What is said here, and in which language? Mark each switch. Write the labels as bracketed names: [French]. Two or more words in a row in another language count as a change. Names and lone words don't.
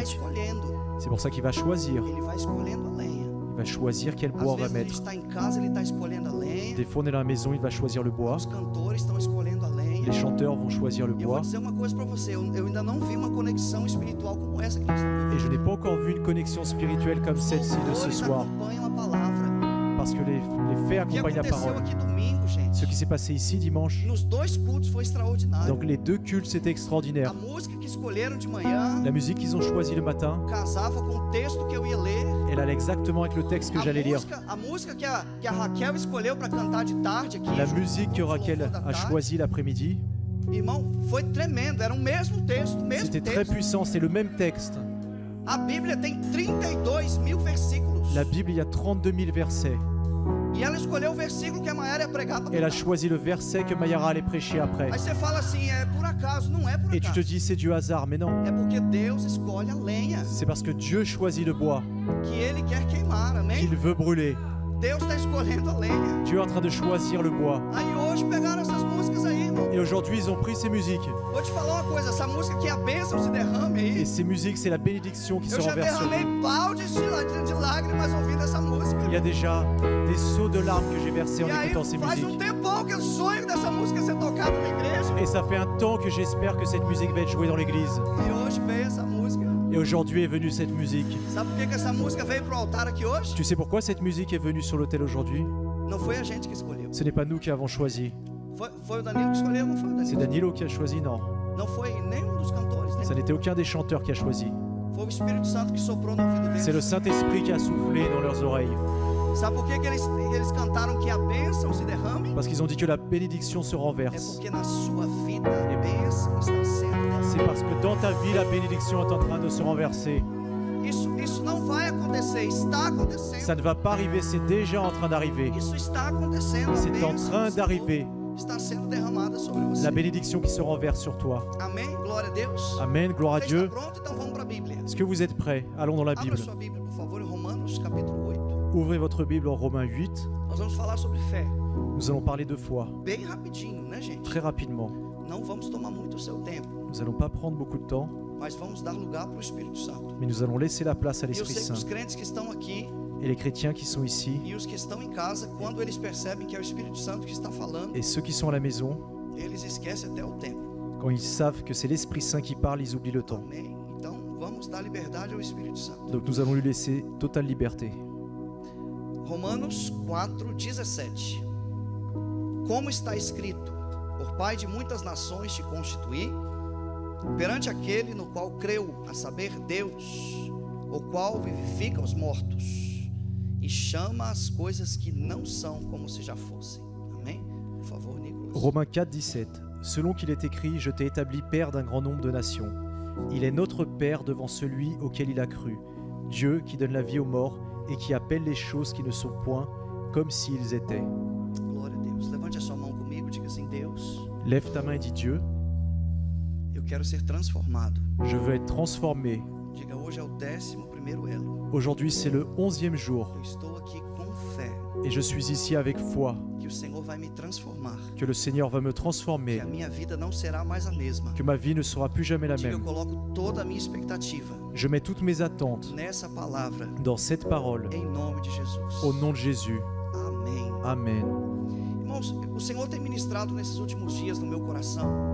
[French] spécifique. [Portuguese] escolhendo. [French] C'est pour ça qu'il va choisir. [Portuguese] Ele vai escolhendo a lenha. [French] Il va choisir quel [Portuguese] Às [French] bois on va [Portuguese] vezes a gente [French] mettre. [Portuguese] está em casa, ele está escolhendo a lenha. [French] Des fois, on est dans la maison, il va choisir le bois. [Portuguese] Os cantores estão escolhendo a lenha. [French] Les chanteurs vont choisir le [Portuguese] E eu vou [French] bois. [Portuguese] dizer uma coisa para você, eu ainda não vi uma conexão espiritual como essa que nós estamos [French] Et [Portuguese] vivendo. [French] je n'ai pas encore vu une connexion spirituelle comme celle-ci de ce [Portuguese] Louvores [French] soir. [Portuguese] acompanham a palavra. [French] Parce que les faits [Portuguese] O que [French] accompagnent la [Portuguese] aconteceu [French] parole. [Portuguese] aqui domingo, gente? [French] Ce qui s'est passé ici dimanche, [Portuguese] Nos dois cultos foi extraordinário. [French] donc les deux cultes, c'était [Portuguese] A [French] extraordinaire. [Portuguese] música que escolheram de manhã [French] La musique qu'ils ont choisie le matin, [Portuguese] casava com o texto que eu ia ler. [French] elle allait exactement avec le texte que j'allais lire. [Portuguese] A música que a Raquel escolheu para cantar de tarde aqui. [French] La [Portuguese] junto [French] musique [Portuguese] com [French] que [Portuguese] o [French] Raquel [Portuguese] louvor da [French] a [Portuguese] tarde. [French] choisie l'après-midi, [Portuguese] Irmão, foi tremendo. Era o mesmo texto, o mesmo [French] c'était très [Portuguese] texto. [French] puissant, c'est le même texte. [Portuguese] A Bíblia tem 32 mil versículos. [French] La Bible, il y a 32 000 versets. [Portuguese] E ela escolheu o versículo que a Mayara ia pregar para [French] Elle a [Portuguese] cantar. [French] choisi le verset que Mayara allait prêcher après. [Portuguese] Aí você fala assim, é por acaso. Não é por [French] Et tu [Portuguese] acaso. [French] te dis, c'est du hasard, mais non. [Portuguese] É porque Deus escolhe a lenha [French] C'est parce que Dieu choisit le bois [Portuguese] que Ele quer queimar, amém? [French] qu'il veut brûler. [Portuguese] Deus está escolhendo a lenha. [French] Dieu est en train de choisir le bois. [Portuguese] Aí hoje pegaram essas músicas aí, irmão. irmão. [French] Et aujourd'hui, ils ont pris ces musiques. [Portuguese] Vou te falar uma coisa, essa música aqui, a bênção se derrame [French] Et [Portuguese] aí. [French] ces musiques, c'est la bénédiction qui se [Portuguese] Eu já [French] renverse sur [Portuguese] derramei [French] vous. [Portuguese] baldes de lágrimas ouvindo essa música. [French] Il y a déjà des seaux de larmes que j'ai versés en [Portuguese] E aí [French] écoutant ces [Portuguese] faz [French] musiques. [Portuguese] tempão que eu sonho dessa música ser tocada na igreja. [French] Et ça fait un temps que j'espère que cette musique va être jouée dans l'église. [Portuguese] E hoje veio essa música. [French] Et aujourd'hui est venue cette musique. [Portuguese] Sabe por que essa música veio pro altar aqui hoje? [French] Tu sais pourquoi cette musique est venue sur l'autel aujourd'hui? [Portuguese] Não foi a gente que escolheu. [French] Ce n'est pas nous qui avons choisi. [Portuguese] Foi o Danilo que escolheu, não foi o [French] C'est [Portuguese] Danilo. [French] Danilo qui a choisi, non. [Portuguese] Não foi nenhum dos cantores, [French] Ça [Portuguese] né? [French] n'était aucun des chanteurs qui a choisi. [Portuguese] Foi o Espírito Santo que soprou no ouvido [French] C'est le [Portuguese] deles. [French] Saint-Esprit qui a soufflé dans leurs oreilles. [Portuguese] Sabe por que eles cantaram que a bênção se derrame? [French] Parce qu'ils ont dit que la bénédiction se [Portuguese] É [French] renverse. [Portuguese] porque na sua vida a bênção está sendo derramada. [French] C'est parce que dans ta vie, la bénédiction est en train de se renverser. [Portuguese] Isso não vai acontecer, está acontecendo. [French] Ça ne va pas arriver, c'est déjà en train d'arriver. [Portuguese] Isso está acontecendo. A [French] C'est en [Portuguese] bênção [French] train [Portuguese] do [French] d'arriver. [Portuguese] Senhor está sendo derramada sobre você. [French] La bénédiction qui se renverse sur toi. [Portuguese] Amém? Glória a Deus. [French] Amen, gloire à [Portuguese] Você [French] Dieu. [Portuguese] está pronto? Então vamos para a Bíblia. [French] Est-ce que vous êtes prêts? Allons dans la [Portuguese] Abra [French] Bible. [Portuguese] sua Bíblia, por favor, em Romanos capítulo 8. [French] Ouvrez votre Bible en Romains 8. [Portuguese] Nós vamos falar sobre fé. [French] Nous allons parler de foi, [Portuguese] Bem rapidinho, né, gente? [French] très rapidement. [Portuguese] Não vamos tomar muito o seu tempo, [French] Nous n'allons pas prendre beaucoup de temps, [Portuguese] mas vamos dar lugar para o Espírito Santo. [French] mais nous allons laisser la place à [Portuguese] E eu [French] l'Esprit [Portuguese] sei que os [French] Saint. [Portuguese] crentes que estão aqui [French] Et les chrétiens qui sont ici, [Portuguese] e os que estão em casa, quando eles percebem que é o Espírito Santo que está falando, [French] et ceux qui sont à la maison, [Portuguese] eles esquecem até o tempo. [French] quand ils savent que c'est l'Esprit Saint qui parle, ils oublient le temps. [Portuguese] Amém? Então, vamos dar liberdade ao Espírito Santo. [French] Donc nous allons lui laisser totale liberté. [Portuguese] Romanos 4:17. Como está escrito: Por Pai de muitas nações te constituí, perante aquele no qual creu, a saber, Deus, o qual vivifica os mortos e chama as coisas que não são como se já fossem. Amém? Por favor, Nicolas. [French] Romains 4, 17. Selon qu'il est écrit, je t'ai établi père d'un grand nombre de nations. Il est notre Père devant celui auquel il a cru. Dieu qui donne la vie aux morts et qui appelle les choses qui ne sont point comme s'ils étaient. [Portuguese] Glória a Deus. Levante a sua mão comigo, diga assim: Deus, [French] Lève ta main et dis Dieu, [Portuguese] eu quero ser transformado. [French] je veux être transformé. [Portuguese] Diga: hoje é o 11º elo. [French] Aujourd'hui c'est le 11e jour [Portuguese] Eu estou aqui com fé [French] et je suis ici avec foi [Portuguese] que o Senhor vai me transformar, [French] que le Seigneur va me [Portuguese] que [French] transformer, [Portuguese] a minha vida não será mais a mesma. [French] que ma vie ne sera plus jamais la [Portuguese] Diga: eu [French] même. [Portuguese] coloco toda a minha expectativa [French] Je mets toutes mes attentes [Portuguese] nessa palavra, [French] dans cette parole [Portuguese] em nome de Jesus. [French] au nom de Jésus. [Portuguese] Amém. [French] Amen. [Portuguese] Irmãos, o Senhor tem ministrado nesses últimos dias no meu coração